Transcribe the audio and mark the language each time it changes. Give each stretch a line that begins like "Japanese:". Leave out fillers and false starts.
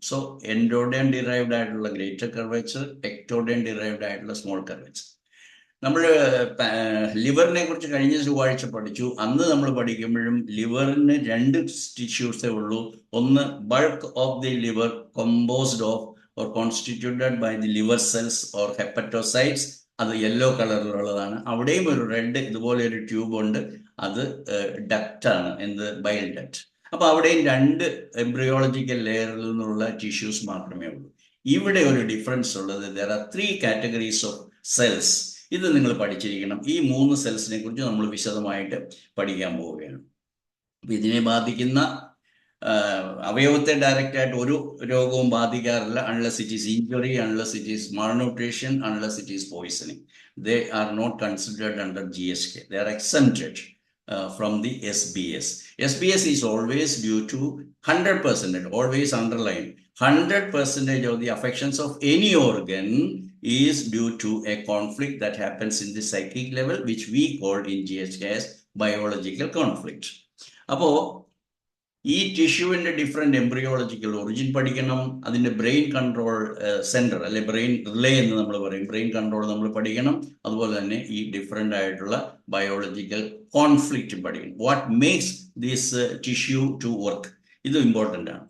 Malayalam: So endoderm derived ആയിട്ടുള്ള greater curvature, ectoderm derived ആയിട്ടുള്ള small curvature. നമ്മൾ ലിവറിനെ കുറിച്ച് കഴിഞ്ഞ ചൊവ്വാഴ്ച പഠിച്ചു. അന്ന് നമ്മൾ പഠിക്കുമ്പോഴും ലിവറിന് 2 ടിഷ്യൂസേ ഉള്ളൂ.
English: ഒന്ന് bulk of the liver composed of or constituted by the liver cells or hepatocytes.
Malayalam: അത് യെല്ലോ കളറിലുള്ളതാണ്. അവിടെയും ഒരു റെഡ് ഇതുപോലെ ഒരു ട്യൂബ് ഉണ്ട്, അത് ഡക്റ്റാണ്, എന്ത് ബൈൽ ഡക്റ്റ്. അപ്പൊ അവിടെയും 2 എംബ്രിയോളജിക്കൽ ലെയറിൽ നിന്നുള്ള ടിഷ്യൂസ് മാത്രമേ ഉള്ളൂ. ഇവിടെ ഒരു ഡിഫറൻസ് ഉള്ളത്,
English: there are 3 categories of cells.
Malayalam: ഇത് നിങ്ങൾ പഠിച്ചിരിക്കണം. ഈ 3 സെൽസിനെ കുറിച്ച് നമ്മൾ വിശദമായിട്ട് പഠിക്കാൻ പോവുകയാണ്. അപ്പൊ ഇതിനെ ബാധിക്കുന്ന അവയവത്തെ ഡയറക്റ്റ് ആയിട്ട് ഒരു രോഗവും ബാധിക്കാറില്ല,
English: Unless it is injury, unless it is malnutrition, unless it is poisoning. They are not considered under GHK. They are exempted from the SBS. SBS is always due to 100%, always underline, 100% of the affections of any organ is due to a conflict that happens in the psychic level, which we call in GHK as biological conflict.
Malayalam: അപ്പോൾ ഈ ടിഷ്യൂവിന്റെ different embryological origin പഠിക്കണം. അതിന്റെ brain control centre അല്ലെ brain relay എന്ന് നമ്മൾ പറയും, brain control നമ്മൾ പഠിക്കണം. അതുപോലെ തന്നെ ഈ ഡിഫറെന്റ് ആയിട്ടുള്ള ബയോളജിക്കൽ കോൺഫ്ലിക്റ്റ് പഠിക്കണം.
English: what makes this tissue to work,
Malayalam: ഇത് ഇമ്പോർട്ടൻ്റ് ആണ്.